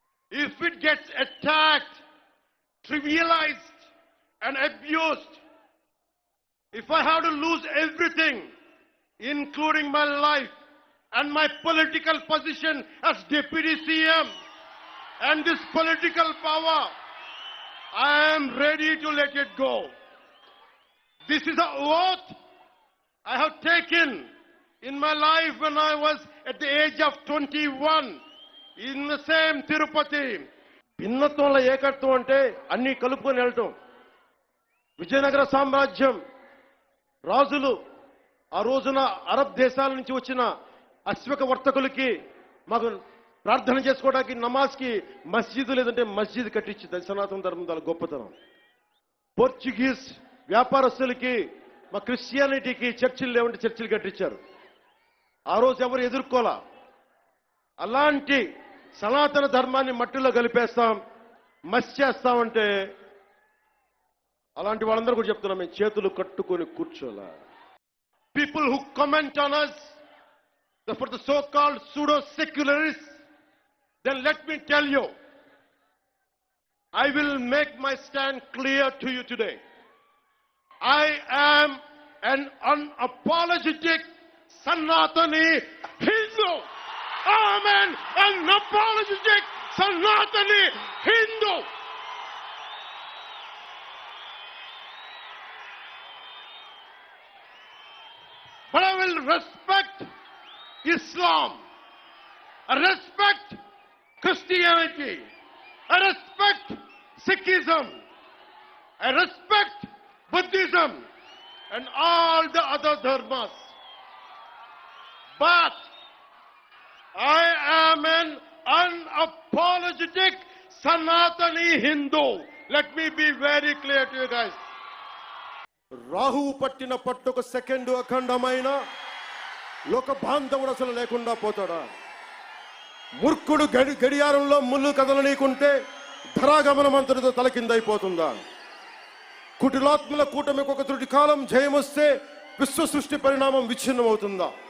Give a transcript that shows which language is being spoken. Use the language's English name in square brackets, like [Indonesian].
[English] If it gets attacked, trivialized and abused, if I have to lose everything, including my life and my political position as Deputy CM and this political power, I am ready to let it go. This is an oath I have taken in my life when I was at the age of 21 in the same Tirupati. [Telugu] భిన్నత్వంలో ఏకత్వం అంటే అన్ని కలుపుకొని వెళ్ళటం. విజయనగర సామ్రాజ్యం రాజులు ఆ రోజున అరబ్ దేశాల నుంచి వచ్చిన అశ్వక వర్తకులకి మాకు ప్రార్థన చేసుకోవడానికి నమాజ్కి మస్జిద్ లేదంటే మస్జిద్ కట్టించింది. సనాతన ధర్మం దాని గొప్పతనం. పోర్చుగీస్ వ్యాపారస్తులకి, మా క్రిస్టియానిటీకి చర్చిలు లేవంటే చర్చిలు కట్టించారు. ఆ రోజు ఎవరు ఎదుర్కోలా. అలాంటి సనాతన ధర్మాన్ని మట్టిలో కలిపేస్తాం, మస్చేస్తామంటే అలాంటి వాళ్ళందరూ కూడా చెప్తున్నాం, మేము చేతులు కట్టుకొని కూర్చోలా. [English] People who comment on us for the so-called pseudo-secularists, then let me tell you, I will make my stand clear to you today. I am an unapologetic Sanatani Hindu. I am an unapologetic Sanatani Hindu. but I will respect Islam. I respect Christianity. I respect Sikhism. I respect Buddhism and all the other dharmas. But I am an unapologetic Sanatani Hindu. Let me be very clear to you guys. [Telugu] రాహువు పట్టిన పట్టుకు second అఖండమైన లోక బాంధవుడు అసలు లేకుండా పోతాడా? మూర్ఖుడు గడియారంలో ముళ్ళు కదలనీకుంటే ధరాగమనం అంతటితో తలకిందైపోతుందా? కుటిలాత్మల కూటమికి ఒక త్రుటి కాలం జయమొస్తే విశ్వ సృష్టి పరిణామం విచ్ఛిన్నమవుతుందా?